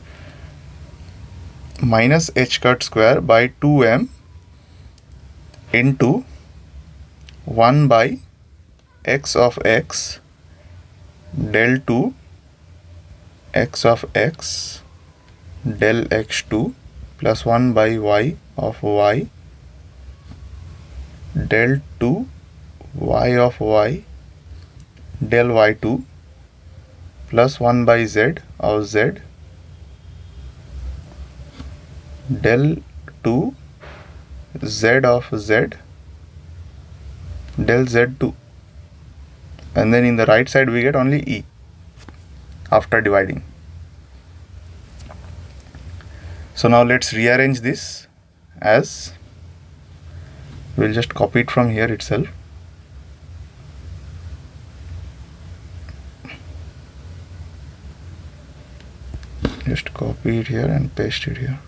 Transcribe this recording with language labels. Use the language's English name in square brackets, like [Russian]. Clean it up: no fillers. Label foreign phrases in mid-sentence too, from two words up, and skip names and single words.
[English] minus h cut square by 2m into 1 by x of x del 2 x of x del x2 plus 1 by y of y del 2 y of y del y2 plus 1 by z of z del 2 z of z del z2, and then in the right side we get only e after dividing. So now let's rearrange this as, we'll just copy it from here itself. Just copy it here and paste it here.